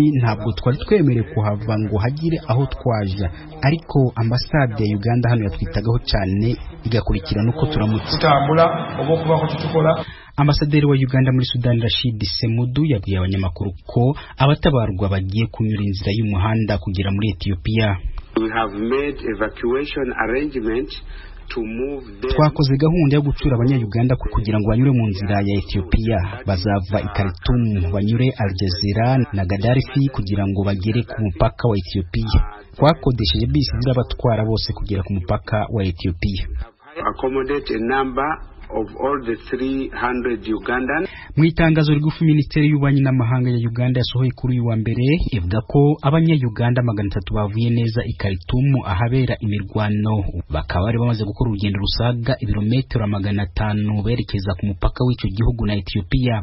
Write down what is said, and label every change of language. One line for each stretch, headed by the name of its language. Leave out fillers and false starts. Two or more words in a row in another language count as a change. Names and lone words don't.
Kinyarwanda: Ntabwo twari twemerewe kuhava ngo hagire aho twaja, ariko ambasade ya Uganda hano yatwitagaho cyane igakurikirana uko turamutse. Ambasaderi wa Uganda muri Sudani Rashid Semudu yabwiye abanyamakuru ko abatabarwa bagiye kunyura inzira y'umuhanda kugera muri Ethiopia.
English: We have made evacuation arrangement.
Kinyarwanda: Twakoze gahunda yo gucura abanya-Uganda kugira ngo banyure mu nzira ya Ethiopia. Bazava i Khartoum banyure Aljazeera na Gaddafi kugira ngo bagere ku mupaka wa Ethiopia. Twakodesheje bisi zirabatwara bose kugera ku mupaka wa Ethiopia.
English: Accommodate a number of all the 300 Ugandan.
Kinyarwanda: Mu itangazo rigufi Minisiteri y'Ububanyi n'Amahanga ya Uganda yasohoye kuri uyu wa mbere ivuga ko abanya-Uganda 300 bavuye neza i Khartoum ahabera imirwano, bakaba bari bamaze gukora urugendo rusaga ibirometero 500 berekeza ku mupaka w'icyo gihugu na Ethiopia.